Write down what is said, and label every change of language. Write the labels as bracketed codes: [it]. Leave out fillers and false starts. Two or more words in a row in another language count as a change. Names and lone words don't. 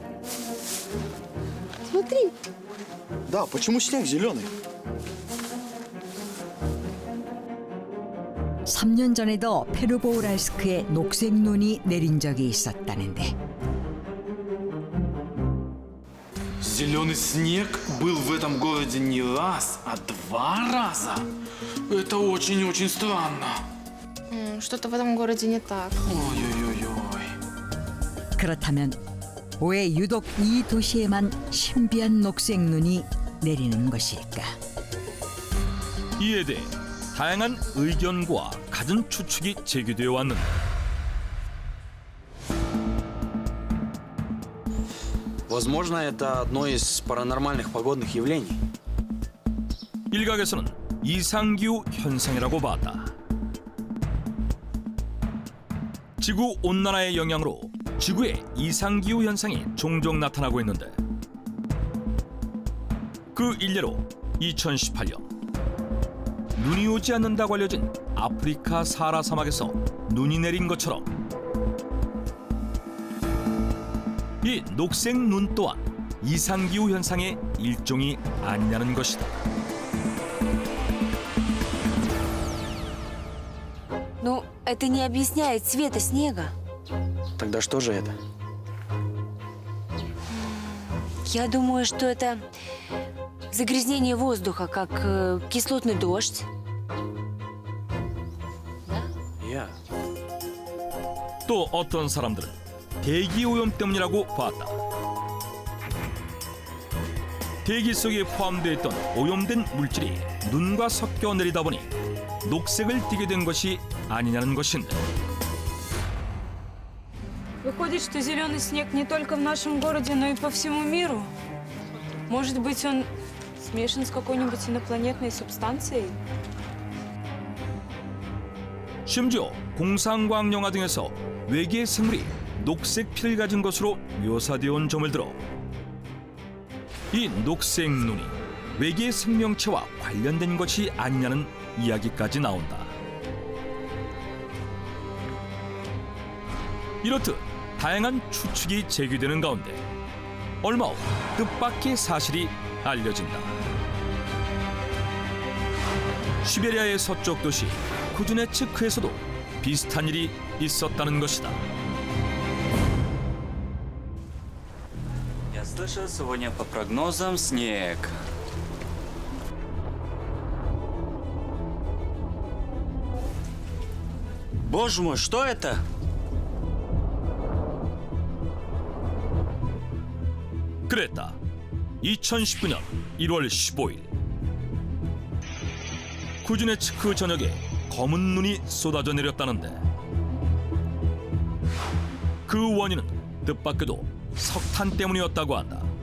[ru] Смотри! Да, почему снег зеленый? [ko] 3년 전에도 페르보우랄스크에 녹색 눈이 내린 적이 있었다는데 [ru] Зеленый снег был в этом городе не раз, а 2 раза. Это очень-очень странно. Что-то в этом городе не так. Ой-ой-ой-ой. [ko] 그렇다면 왜 유독 이 도시에만 신비한 녹색 눈이 내리는 것일까? 이에 대해 다양한 의견과 갖은 추측이 제기되어 왔는데 [ru] Возможно, это одно из паранормальных погодных явлений. [ko] 일각에서는 이상기후 현상이라고 봤다. 지구 온난화의 영향으로 지구에 이상기후 현상이 종종 나타나고 있는데 그 일례로 2018년 눈이 오지 않는다고 알려진 아프리카 사하라 사막에서 눈이 내린 것처럼 이 녹색 눈 또한 이상기후 현상의 일종이 아니냐는 것이다. [ru] Ну, это не объясняет цвета снега. Тогда что же это? Я думаю, что это загрязнение воздуха, как кислотный дождь. Я. [ko] 또 어떤 사람들은 대기 오염 때문이라고 봤다. 대기 속에 포함되어 있던 오염된 물질이 눈과 섞여 내리다 보니 녹색을 띠게 된 것이 아니냐는 것인데 [ru] Выходит, что зеленый снег не только в нашем городе, но и по всему миру. Может быть, он смешан с какой-нибудь инопланетной субстанцией? [ko] 심지어 공상과학 영화 등에서 외계 생물이 녹색 피를 가진 것으로 묘사되어 온 점을 들어 이 녹색 눈이 외계 생명체와 관련된 것이 아니냐는 이야기까지 나온다. 이렇듯 다양한 추측이 제기되는 가운데 얼마 후 뜻밖의 사실이 알려진다. 시베리아의 서쪽 도시 쿠즈네츠크에서도 비슷한 일이 있었다는 것이다. [ru] Я слышал, сегодня по прогнозам снег. Боже мой, что это? [ko] 그랬다. 2019년 1월 15일 쿠즈네츠크 전역에 검은 눈이 쏟아져 내렸다는데 그 원인은 뜻밖에도 석탄 때문이었다고 한다.